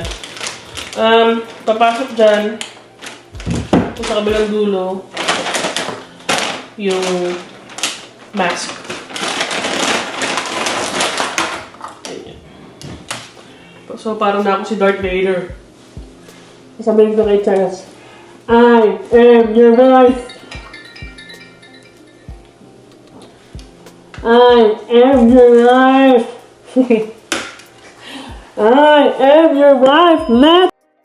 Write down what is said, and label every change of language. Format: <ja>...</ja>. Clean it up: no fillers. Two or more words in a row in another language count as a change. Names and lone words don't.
<tl>Papasok dyan. Ito sa kabilang dulo. Yung mask. So, parang na ako si Darth Vader. Sabihin ko kay Charles,</tl> <en>I am your wife. I am your wife. I am your wife, Matt.</en>